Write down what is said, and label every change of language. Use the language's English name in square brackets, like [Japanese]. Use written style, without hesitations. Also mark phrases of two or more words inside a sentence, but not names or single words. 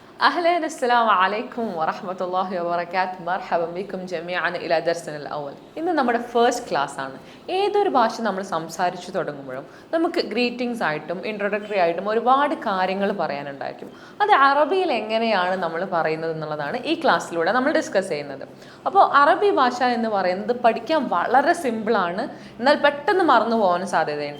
[Arabic] أهلا السلام عليكم ورحمة الله وبركاته مرحبا بكم جميعا إلى درسنا الأول [Malayalam] ഇന്ന് നമ്മുടെ [English] first class [Malayalam] ആണ്. ഏതൊരു ഭാഷ നമ്മൾ സംസാരിച്ചു തുടങ്ങുമ്പോഴും നമുക്ക് ഗ്രീറ്റിംഗ്സ് ആയിട്ടും ഇൻട്രൊഡക്ടറി ആയിട്ടും ഒരുപാട് കാര്യങ്ങൾ പറയാനുണ്ടായിരിക്കും. അത് അറബിയിൽ എങ്ങനെയാണ് നമ്മൾ പറയുന്നത് എന്നുള്ളതാണ് ഈ ക്ലാസ്സിലൂടെ നമ്മൾ ഡിസ്കസ് ചെയ്യുന്നത്. അപ്പോൾ അറബി ഭാഷ എന്ന് പറയുന്നത് പഠിക്കാൻ വളരെ സിമ്പിളാണ്, എന്നാൽ പെട്ടെന്ന് മറന്നു പോകാൻ സാധ്യതയുണ്ട്.